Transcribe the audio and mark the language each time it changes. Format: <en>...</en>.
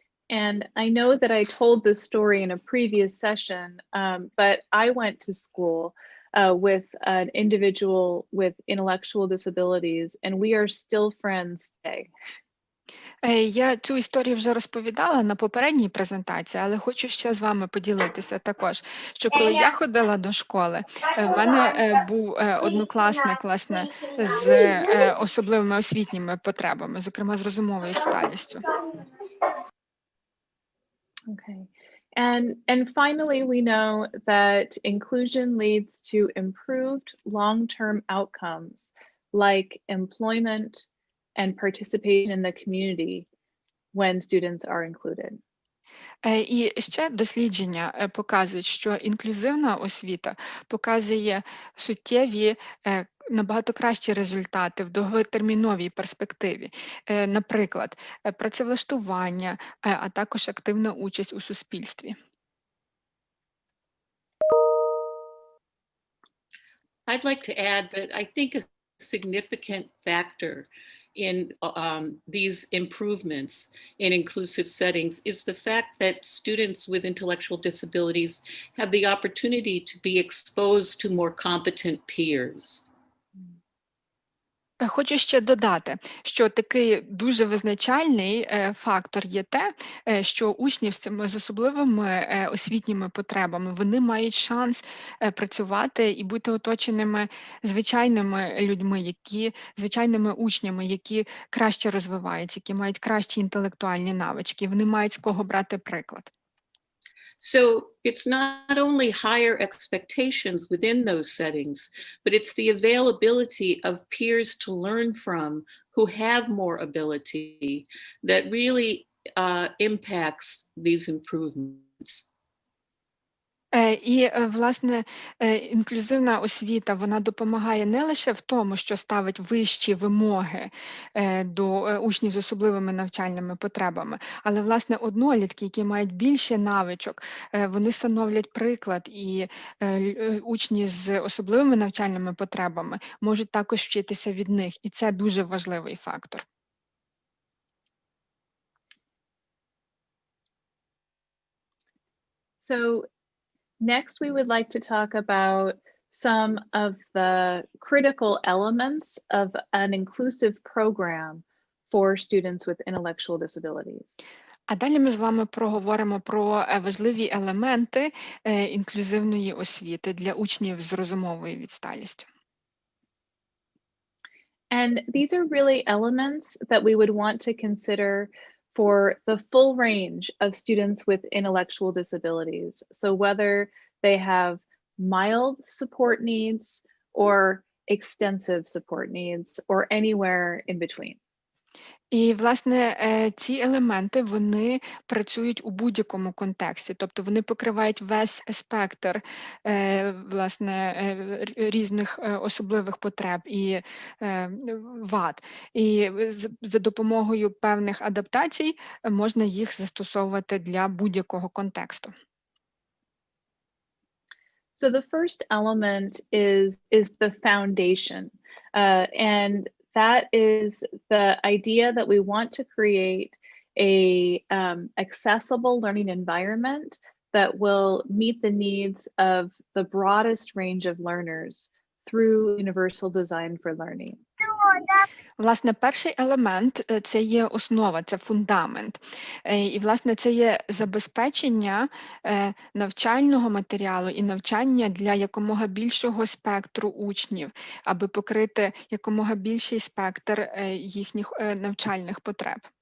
<en>And I know that I told this story in a previous session, but I went to school with an individual with intellectual disabilities, and we are still friends today.</en> <uk>Я цю історію вже розповідала на попередній презентації, але хочу ще з вами поділитися також, що коли я ходила до школи, в мене був однокласник, власне, з особливими освітніми потребами, зокрема з розумовою відсталістю.</uk> <en>Okay. And finally, we know that inclusion leads to improved long-term outcomes like employment and participation in the community when students are included.</en> <uk>І ще дослідження показують, що інклюзивна освіта показує суттєві, набагато кращі результати в довготерміновій перспективі. Наприклад, працевлаштування, а також активна участь у суспільстві.</uk> <en>I'd like to add that I think a significant factor in these improvements in inclusive settings is the fact that students with intellectual disabilities have the opportunity to be exposed to more competent peers.</en> <uk>Хочу ще додати, що такий дуже визначальний фактор є те, що учні з цими з особливими освітніми потребами, вони мають шанс працювати і бути оточеними звичайними людьми, звичайними учнями, які краще розвиваються, які мають кращі інтелектуальні навички, вони мають з кого брати приклад.</uk> <en>So it's not only higher expectations within those settings, but it's the availability of peers to learn from who have more ability that really impacts these improvements.</en> <uk>І, власне, інклюзивна освіта, вона допомагає не лише в тому, що ставить вищі вимоги до учнів з особливими навчальними потребами, але, власне, однолітки, які мають більше навичок, вони становлять приклад, і учні з особливими навчальними потребами можуть також вчитися від них, і це дуже важливий фактор.</uk> <en>So next, we would like to talk about some of the critical elements of an inclusive program for students with intellectual disabilities.</en> <uk>А далі ми з вами проговоримо про важливі елементи інклюзивної освіти для учнів з розумовою відсталістю.</uk> <en>And these are really elements that we would want to consider for the full range of students with intellectual disabilities. So whether they have mild support needs or extensive support needs or anywhere in between.</en> <uk>І, власне, ці елементи, вони працюють у будь-якому контексті, тобто вони покривають весь спектр, власне, різних особливих потреб і вад. І за допомогою певних адаптацій можна їх застосовувати для будь-якого контексту.</uk> <en>So the first element is the foundation, and that is the idea that we want to create a accessible learning environment that will meet the needs of the broadest range of learners through universal design for learning.</en> <uk>Власне, перший елемент – це є основа, це фундамент. І, власне, це є забезпечення навчального матеріалу і навчання для якомога більшого спектру учнів, аби покрити якомога більший спектр їхніх навчальних потреб.</uk>